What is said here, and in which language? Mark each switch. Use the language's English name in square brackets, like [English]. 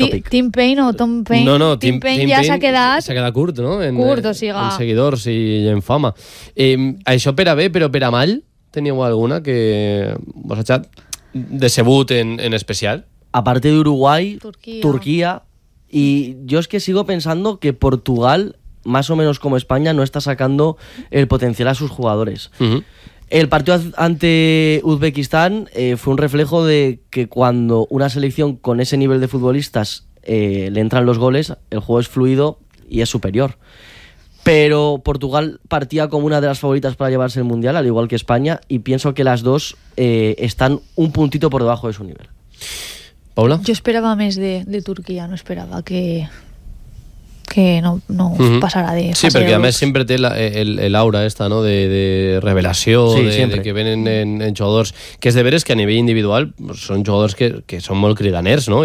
[Catalan] Tim Payne o Tom Payne? No, Tim Payne ja s'ha quedat... S'ha quedat curt, no? Curt, o sigui... En seguidors i en fama. Això per a bé, però per a mal, teníeu alguna que vos ha estat decebut en especial? A part d'Uruguai, Turquia... [Spanish] Y yo es que sigo pensando que Portugal, más o menos como España, no está sacando el potencial a sus jugadores. El partido ante Uzbekistán fue un reflejo de que cuando una selección con ese nivel de futbolistas le entran los goles, el juego es fluido y es superior. Pero Portugal partía como una de las favoritas para llevarse el Mundial, al igual que España, y pienso que las dos están un puntito por debajo de su nivel. [Catalan] Paula? Jo esperava més de Turquia, no esperava que no passara de... Sí, perquè a més sempre té l'aura esta, no? de revelació, sí, de que venen en jugadors, que és de veres que a nivell individual són jugadors que són molt cridaners, no?